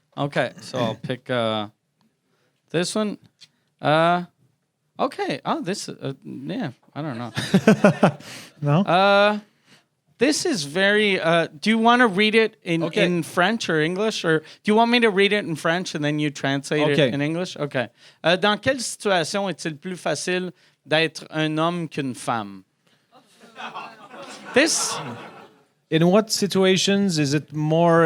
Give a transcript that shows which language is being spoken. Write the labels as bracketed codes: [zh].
[en] Okay. So I'll pick this one. Okay. Oh, this. Yeah. I don't know. No. This is very. Do you want to read it in French or English, or do you want me to read it in French and then you translate Okay. it in English? Okay. [fr] Dans quelle situation est-il plus facile d'être un homme qu'une femme? [en] This. In what situations is it more?